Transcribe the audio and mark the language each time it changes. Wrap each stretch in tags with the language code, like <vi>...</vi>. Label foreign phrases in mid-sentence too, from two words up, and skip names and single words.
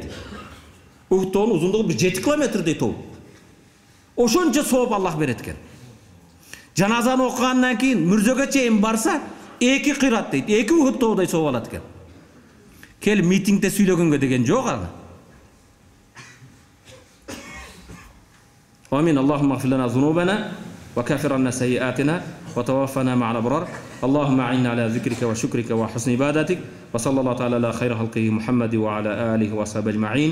<ky>Ухуд тоонун узундугу бир 7 километрдей тоо. Ошончо сооп Аллах берет экен. Жаназаны окугандан кийин мүрзөгө чейин барса, 2 кырат дейт. 2 Ухуд тоодай сооп алат экен. Келип митингде сүйлөгөнгө деген жок аны.</ky> <ar>آمين. اللهم اغفر لنا ذنوبنا وكفر عنا سيئاتنا وتوفنا مع الأبرار. اللهم أعنا على ذكرك وشكرك وحسن عبادتك. وصلى الله تعالى على خير خلقه محمد وعلى آله وصحبه أجمعين.</ar>